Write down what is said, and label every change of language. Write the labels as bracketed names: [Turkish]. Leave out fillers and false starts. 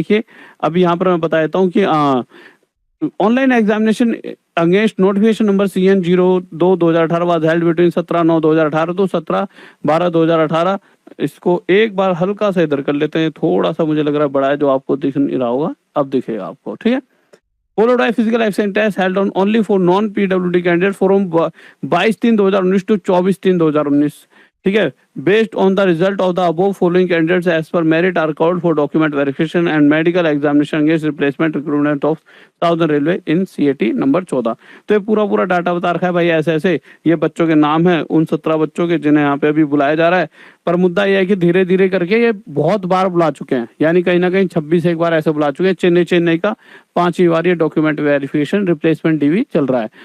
[Hindi] देखिए अभी यहाँ पर मैं बता देता हूँ कि [English] Online examination against notification number CN02/2018 was held between 17/9/2018 to 17/12/2018। [Hindi] इसको एक बार हल्का सा इधर कर लेते हैं, थोड़ा सा मुझे लग रहा है बड़ा है जो आपको दिख नहीं रहा होगा, अब दिखेगा आपको। ठीक है, [English] followed by physical accent test held on only for non PWD candidate from 22/3/2019 to 24/3/2019। [Hindi] ठीक है, [English] based on the result of the above following candidates as per merit are called for document verification and medical examination against replacement recruitment of Southern Railway in CAT number 14। [Hindi] तो ये पूरा data बता रखा है भाई, ऐसे ऐसे ये बच्चों के नाम है उन 17 बच्चों के जिन्हें यहाँ पे अभी बुलाया जा रहा है। पर मुद्दा यह है कि धीरे धीरे करके ये बहुत बार बुला चुके हैं, यानी कहीं ना कहीं 26 एक बार ऐसे बुला चुके हैं। चेन्नई का 5वीं बार ये डॉक्यूमेंट वेरिफिकेशन रिप्लेसमेंट डीवी चल रहा है।